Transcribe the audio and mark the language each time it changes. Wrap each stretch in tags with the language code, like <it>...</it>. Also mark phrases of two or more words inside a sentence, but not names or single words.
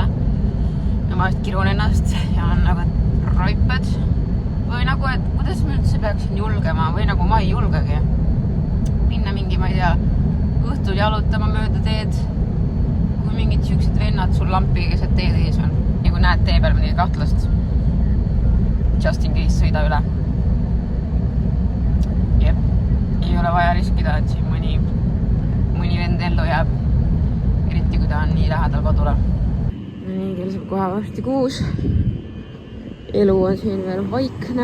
<et>Ja ma just kirun ennast ja on nagu raiped. Või nagu, et kuidas ma üldse peaksin julgema või nagu ma ei julgegi. Minna mingi, ma ei tea, õhtul jalutama mööda teed, kui mingid siuksed vennad sul lampi keset teed ees on. Ja kui näed tee peal mõni kahtlast,</et> <en>just in case</en> <et>sõida üle. Jep, ei ole vaja riskida, et siin mõni vend ellu jääb. Eriti kui ta on nii lähedal kodule. Nii, kell saab kohe varsti 6. Elu on siin veel vaikne.</et>